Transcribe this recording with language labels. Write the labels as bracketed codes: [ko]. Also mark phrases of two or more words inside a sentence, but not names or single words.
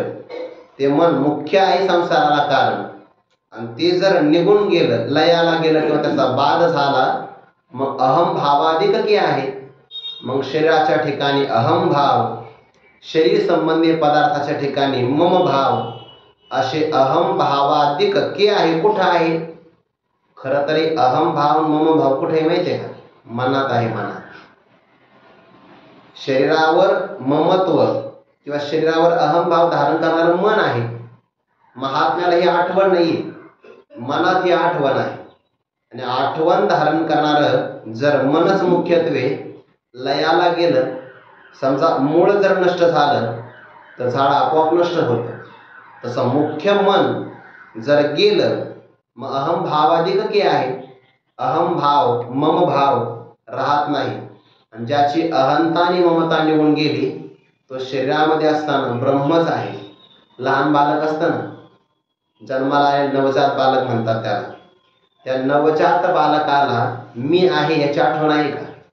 [mr] ते मन मुख्य आहे संसाराला कारण, आणि ते जर निघून गेलं, लयाला गेलं किंवा त्याचा बाध झाला मग अहम भावाधिक की आहे. मग शरीराच्या ठिकाणी अहम भाव, शरीर संबंधी पदार्थाच्या ठिकाणी मम भाव, असे अहम भावाधिक के आहे. कुठं आहे? खरं तरी अहम भाव मम भाव कुठे माहिती आहे का? मनात आहे. मनात. शरीरावर ममत्व किंवा शरीरावर अहम भाव धारण करणारं मन आहे. महात्म्याला ही आठवण नाही, मनात ही आठवण आहे. आणि आठवण धारण करणारं जर मनच मुख्यत्वे लयाला गेलं, समजा मूळ जर नष्ट झालं तर झाड आपोआप नष्ट होतं. तसं मुख्य मन जर गेलं मग अहम भावाधिक के आहे. अहम भाव मम भाव राहत नाही, आणि ज्याची अहंता आणि ममता निघून गेली तो शरीरामध्ये असताना ब्रह्मच आहे. लहान बालक असताना जन्माला आले नवजात बालक म्हणतात त्याला. त्या नवजात बालकाला मी आहे याची आठवण आहे का?